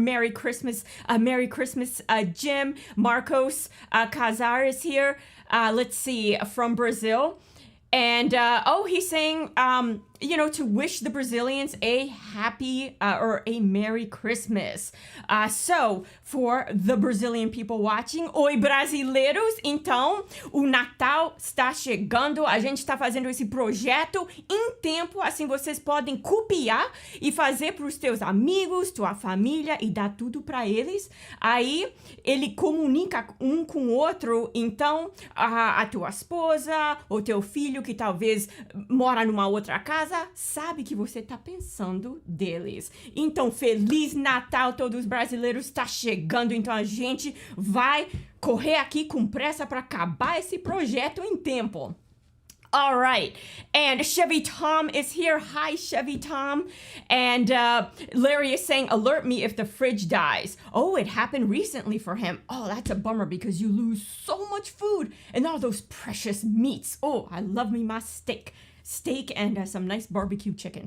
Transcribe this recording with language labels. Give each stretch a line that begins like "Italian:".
English: Merry Christmas, Jim. Marcos Casar is here. Let's see, from Brazil. And, he's saying, to wish the Brazilians a happy or a Merry Christmas. So, for the Brazilian people watching,
Portuguese: oi brasileiros, então, o Natal está chegando, a gente está fazendo esse projeto em tempo, assim vocês podem copiar e fazer para os teus amigos, tua família e dar tudo para eles. Aí, ele comunica um com o outro, então, a tua esposa, ou teu filho que talvez mora numa outra casa, sabe que você tá pensando deles. Então, Feliz Natal, todos os brasileiros, está chegando. Então, a gente vai correr aqui com pressa para acabar esse projeto em tempo.
English: All right. And Chevy Tom is here. Hi, Chevy Tom. And Larry is saying, alert me if the fridge dies. Oh, it happened recently for him. Oh, that's a bummer because you lose so much food and all those precious meats. Oh, I love me my steak and some nice barbecue chicken.